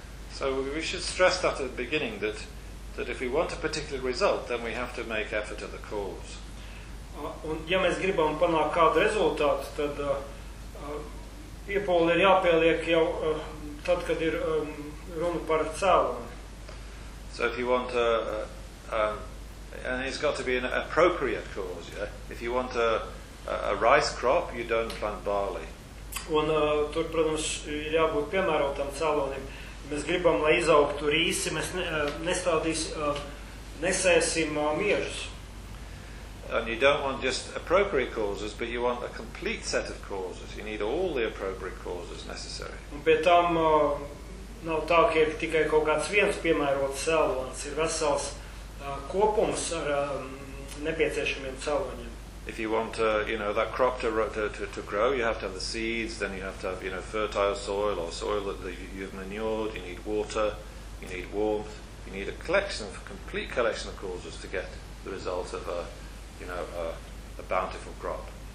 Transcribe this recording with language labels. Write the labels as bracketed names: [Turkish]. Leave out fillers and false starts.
[English] So we should stress that at the beginning that if we want a particular result, then we have to make effort at the cause. [Latvian] Un ja mēs gribam panākt kādu rezultātu, tad iepūle ir jāpieliek jau tad, kad ir runa par cēloni. [English] So if you want and it's got to be an appropriate cause, yeah? If you want a rice crop, you don't plant barley. [Latvian] Un tur, protams, ir jābūt piemērotam cēlonim. Mēs gribam, lai izaugtu rīsi, mēs nesēsim miežus. [English] And you don't want just appropriate causes, but you want a complete set of causes. You need all the appropriate causes necessary. [Latvian] Un pie tam nav tā, ka ir tikai kaut kāds viens piemērots cēlons. Ir vesels kopums ar nepieciešamiem cēloņiem. [English] If you want you know, that crop to grow, you have to have the seeds, then you have to have, you know, fertile soil or soil that you've manured. You need water, you need warmth. You need a complete collection of causes to get the result of a bountiful crop.